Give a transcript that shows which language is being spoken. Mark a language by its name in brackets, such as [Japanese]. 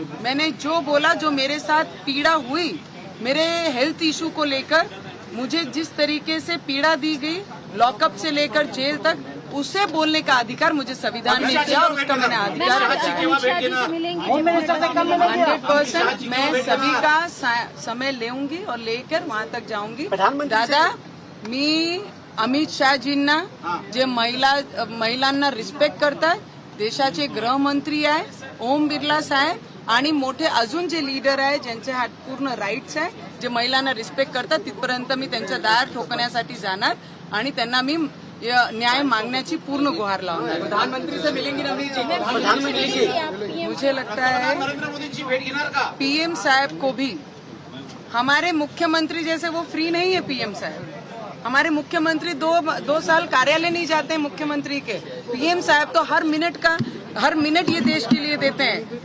[Hindi] मैंने जो बोला, जो मेरे साथ पीड़ा हुई, मेरे हेल्थ इशू को लेकर मुझे जिस तरीके से पीड़ा दी गई, लॉकअप से लेकर जेल तक, उसे बोलने का अधिकार मुझे संविधान ने दिया और उसका मैंने अधिकार बचाया। 100% मैं सभी का समय लेऊंगी और लेकर वहाँ तक जाऊंगी। [Marathi] दादा, मी अमित शहाजींना, जे महिलांना रिस्पेक्ट करतात, देशाचे गृहमंत्री आहे, ओम बिर्ला साहेब आणि मोठे अजून जे लीडर आहे, ज्यांचे हात पूर्ण राईट्स आहे, जे महिलांना रिस्पेक्ट करतात, तिथपर्यंत मी त्यांच्या दार ठोकण्यासाठी जाणार आणि त्यांना मी न्याय मागण्याची पूर्ण गुहार लावणार. [Hindi] प्रधानमंत्री से मिलेंगी प्रधानमंत्री से मुझे लगता है पीएम साहब को भी, हमारे मुख्यमंत्री जैसे वो फ्री नहीं है पीएम साहब. हमारे मुख्यमंत्री दो साल कार्यालय नहीं जाते हैं मुख्यमंत्री के. पीएम साहब तो हर मिनट ये देश के लिए देते हैं.